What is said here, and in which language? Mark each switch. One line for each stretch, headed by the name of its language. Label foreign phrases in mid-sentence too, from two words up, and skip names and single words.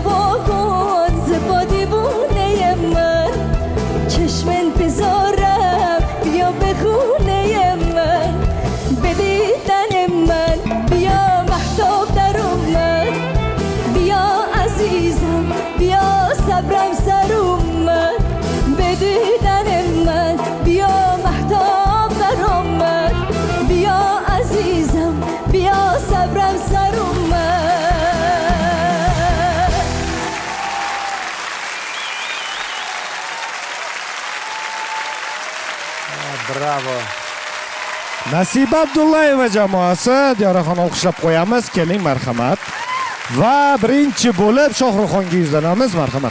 Persian: بکن ز پا دیوونه من چشم انتظارم بیا به خونه من به دیدن من بیا مهتاب در اومد بیا عزیزم بیا صبرم سر اومد به دیدن من بیا مهتاب در اومد بیا عزیزم بیا صبرم سر اومد
Uzbek: Bravo. Nasiba Abdullayeva jamoasi Diyoraxon olqishlab qo'yamiz. Keling, marhamat. Va birinchi bo'lib Shohruxxonga yuzlanamiz, marhamat.